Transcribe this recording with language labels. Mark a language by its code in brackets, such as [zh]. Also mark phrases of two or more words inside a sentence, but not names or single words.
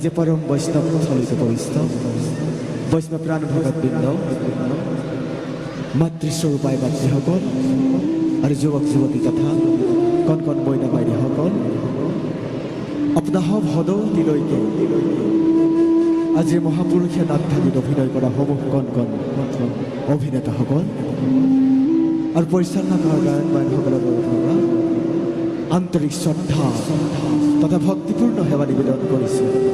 [as] পরম বৈষ্ণব থলিত বৈষ্ণব বৈষ্ণব প্রাণ ভগত বৃন্দ মাতৃস্বরূপায় বাতৃসকল আৰু যুৱক যুৱতী তথা কণ কণ বইনা বাইদেউসকল আপোনাসৱ সদৌতিলৈকে আজি মহাপুৰুষে নাটভাগীত অভিনয় কৰা সমূহ কণ কণ অভিনেতাসকল আৰু পৰিচালনা কৰা গায়ক বাইদেউসকলৰ পৰা আন্তৰিক শ্ৰদ্ধা তথা ভক্তিপূৰ্ণ সেৱা নিবেদন কৰিছোঁ।